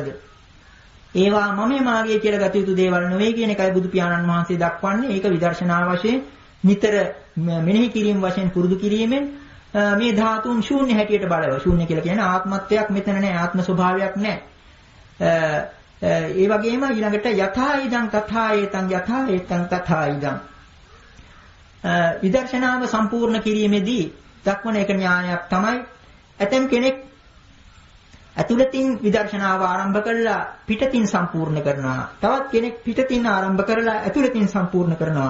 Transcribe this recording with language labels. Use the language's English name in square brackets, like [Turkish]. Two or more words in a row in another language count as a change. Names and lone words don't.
[Sinhala] ඒවා මම මාගේ කියලා ගත යුතු දේවල් නෙවෙයි කියන එකයි බුදු පියාණන් වහන්සේ දක්වන්නේ. ඒක විදර්ශනා වශයෙන් නිතර මෙනෙහි කිරීම වශයෙන් පුරුදු කිරීමෙන් මේ ධාතුන් ශූන්‍ය හැටියට බලව. ශූන්‍ය කියලා කියන්නේ ආත්මත්වයක් මෙතන නැහැ. ආත්ම ස්වභාවයක් නැහැ. ඒ වගේම ඊළඟට [Pali] යථා ඉදං තථා ඒතං යථා ඒතං තථා ඉදං [Sinhala] විදර්ශනාව සම්පූර්ණ කිරීමේදී දක්වන එක න්‍යායක් තමයි ඇතම් කෙනෙක් ඇතුළතින් විදර්ශනාව ආරම්භ කරලා පිටතින් සම්පූර්ණ කරනවා. තවත් කෙනෙක් පිටතින් ආරම්භ කරලා ඇතුළතින් සම්පූර්ණ කරනවා.